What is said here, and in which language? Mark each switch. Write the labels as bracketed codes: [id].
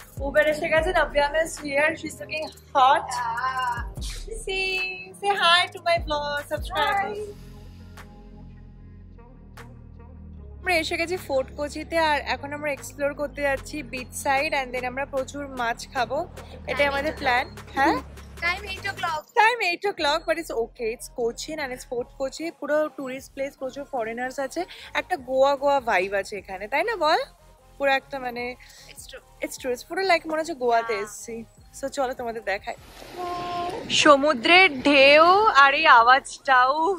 [bn] Uber এসে গেছে। [en] Navya miss here, she is looking hot. See Say hi to my vlog subscribers. [bn] আমরা এসে গেছি ফোর্ট কোচিতে আর এখন আমরা এক্সপ্লোর করতে যাচ্ছি বিচ সাইড এন্ড দেন আমরা প্রচুর মাছ খাবো, এটাই আমাদের প্ল্যান। হ্যাঁ, [en] Time 8 o'clock. Time 8 o'clock, but it's okay. It's Cochin and it's Fort Kochi. [bn] পুরো টুরিস্ট প্লেস, প্রচুর ফরেনার্স আছে, একটা গোয়া গোয়া ভাইব আছে এখানে, তাই না বল? পুরো একটা মানে [en] it's true. [bn] It's পুরো লাইক মনে হচ্ছে গোয়াতে এসেছি। সো চলো তোমাদের দেখাই সমুদ্রের ঢেউ আর এই আওয়াজটাও।